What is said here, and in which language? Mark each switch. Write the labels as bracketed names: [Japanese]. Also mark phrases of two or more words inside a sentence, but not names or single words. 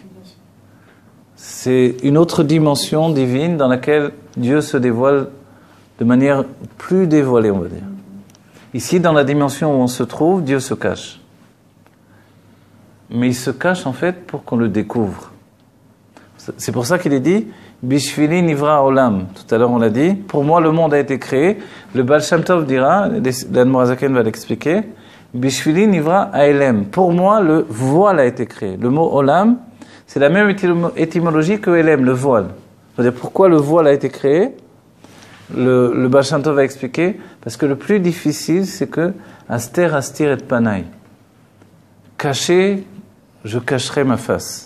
[French] C'est une autre dimension divine dans laquelle Dieu se dévoile de manière plus dévoilée, on va dire. Ici, dans la dimension où on se trouve, Dieu se cache. Mais il se cache en fait pour qu'on le découvre. C'est pour ça qu'il est dit [Hebrew] בשבילי נברא עולם. [French] Tout à l'heure on l'a dit. Pour moi le monde a été créé. Le Baal Shem Tov dira, l'Admor HaZaken va l'expliquer. [Hebrew] בשבילי נברא עלם. [French] Pour moi le voile a été créé. Le mot olam, c'est la même étymologie que elem, le voile. C'est-à-dire pourquoi le voile a été créé. Le Baal Shem Tov va expliquer parce que le plus difficile c'est que [Hebrew] הסתר אסתיר את פני. [French] Cacher, je cacherai ma face.